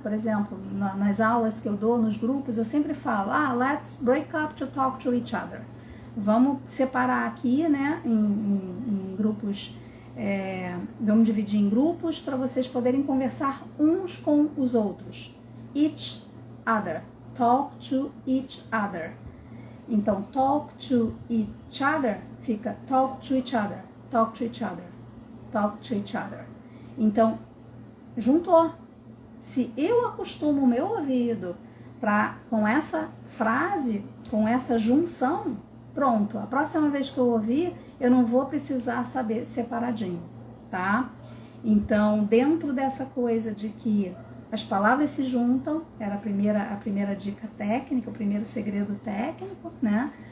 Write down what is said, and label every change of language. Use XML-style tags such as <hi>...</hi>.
<pt>Por exemplo, nas aulas que eu dou, nos grupos, eu sempre falo,</pt> <en>let's break up to talk to each other.</en> <pt>Vamos separar aqui, né, em grupos, vamos dividir em grupos para vocês poderem conversar uns com os outros.</pt> <en>Each other, talk to each other.</en> <pt>Então,</pt> <en>talk to each other</en> <pt>fica talk to each other, talk to each other, talk to each other. Então, juntou. Se eu acostumo o meu ouvido com essa frase, com essa junção, pronto. A próxima vez que eu ouvir, eu não vou precisar saber separadinho, tá? Então, dentro dessa coisa de que as palavras se juntam, era a primeira dica técnica, o primeiro segredo técnico, né?</pt>